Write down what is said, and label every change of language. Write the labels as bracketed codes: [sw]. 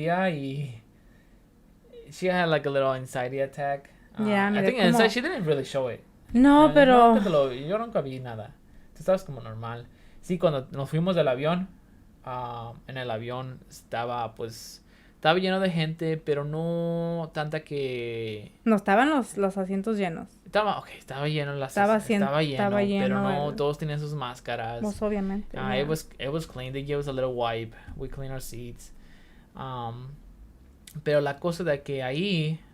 [en] Y she had like a little anxiety attack. Yeah, I think inside she didn't really show it. [es] No, pero Yo nunca vi nada. Tú estabas como normal. Sí, cuando nos fuimos del avión, en el avión estaba lleno de gente, pero no tanta que... No, estaban los asientos llenos. Estaba lleno, Estaba pero lleno no todos tenían sus máscaras. Pues obviamente. Yeah. [en] It was clean. They gave us a little wipe. We cleaned our seats. [es] Pero la cosa de que ahí